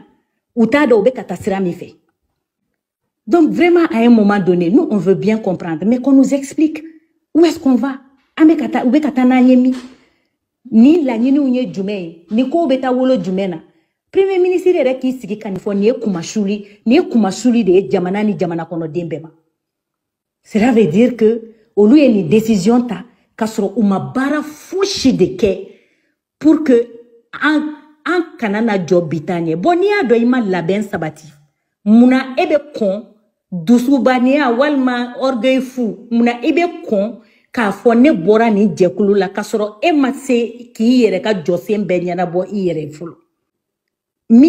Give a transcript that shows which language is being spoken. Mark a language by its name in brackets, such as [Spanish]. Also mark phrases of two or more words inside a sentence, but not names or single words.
[Bambara] ou t'a dɔn u bɛ ka taa sira min fɛ [French] donc vraiment à un moment donné nous on veut bien comprendre mais qu'on nous explique où est-ce qu'on va [Bambara] an bɛ ka taa u bɛ ka taa n'an ye min ni laɲiniw ye jumɛn ye ni kow bɛ taa wolo jumɛn na [French] premier ministre [Bambara] yɛrɛ k'i sigi ka nin fɔ nin ye kumasuli de ye jamana ni jamana kɔnɔden bɛɛ ma [French] cela veut dire que [Bambara] olu ye nin décision ta k'a sɔrɔ u ma baara fosi de kɛ [French] pour que [Bambara] an kana na jɔ bi ta ɲɛ bon n'i y'a dɔn i ma labɛn sabati munna e bɛ kɔn dusubaniya walima [French] orgueil fou [Bambara] munna e bɛ kɔn k'a fɔ ne bɔra nin jɛkulu la k'a sɔrɔ e ma se k'i yɛrɛ ka jɔsen bɛɛ ɲɛnabɔ i yɛrɛ fɔlɔ min